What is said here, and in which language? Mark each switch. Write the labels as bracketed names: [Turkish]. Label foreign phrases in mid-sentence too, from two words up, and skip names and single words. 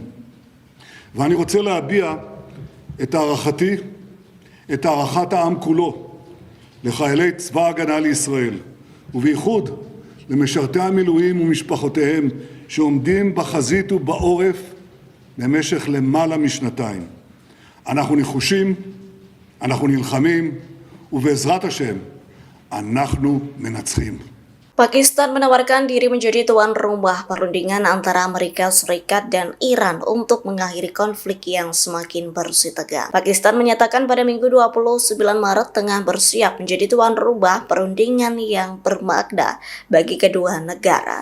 [Hebrew] ואני רוצה להביע את הערכתי, את הערכת העם כולו, לחיילי צבא ההגנה לישראל, ובייחוד למשרתי המילואים ומשפחותיהם שעומדים בחזית ובעורף במשך למעלה משנתיים. אנחנו נחושים, אנחנו נלחמים, ובעזרת השם, אנחנו מנצחים. [Indonesian] Pakistan menawarkan diri menjadi tuan rumah perundingan antara Amerika Serikat dan Iran untuk mengakhiri konflik yang semakin bersitegang. Pakistan menyatakan pada Minggu 29 Maret tengah bersiap menjadi tuan rumah perundingan yang bermakna bagi kedua negara.